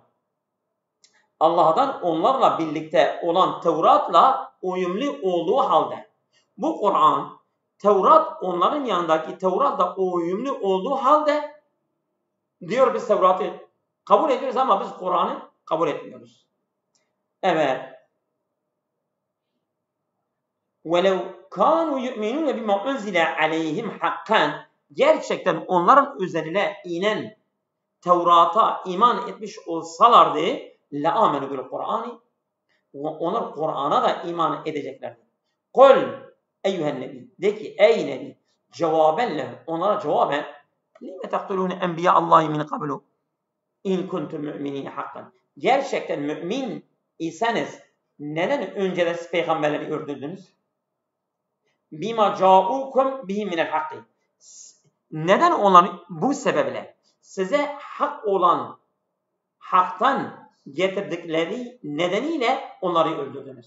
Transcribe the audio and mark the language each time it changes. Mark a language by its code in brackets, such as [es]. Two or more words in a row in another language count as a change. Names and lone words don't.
[tr] Allah'tan onlarla birlikte olan Tevrat'la uyumlu olduğu halde bu Kur'an, Tevrat onların yanındaki Tevrat'la uyumlu olduğu halde diyor biz Tevrat'ı kabul ediyoruz ama biz Kur'an'ı kabul etmiyoruz. Evet. [ar] وَلَوْ كَانُوا يُؤْمِنُونَ بِمَا أُنْزِلَ عَلَيْهِمْ حَقًّا. [tr] Gerçekten onların üzerine inen Tevrat'a iman etmiş olsalardı [ar] لَآمَنُوا بِالْقُرْآنِ. [tr] Onlar Kur'an'a da iman edeceklerdi. [ar] قُلْ اَيُّهَا النَّبِي. [tr] De ki ey Nebi, [ar] جوابا لهم, [tr] onlara cevaben [ar] لِمَ تَقْتُلُونَ اَنْبِيَا اللّٰهِ مِنْ قَبْلُ اِنْ كُنْتُمْ مُؤْمِنِينَ حَقًّا. [tr] Gerçekten mümin iseniz neden önceden siz peygamberleri öldürdünüz? [ar] بما جاءكم به من الحق. [tr] Neden onları bu sebeple size hak olan haktan getirdikleri nedeniyle onları öldürdünüz.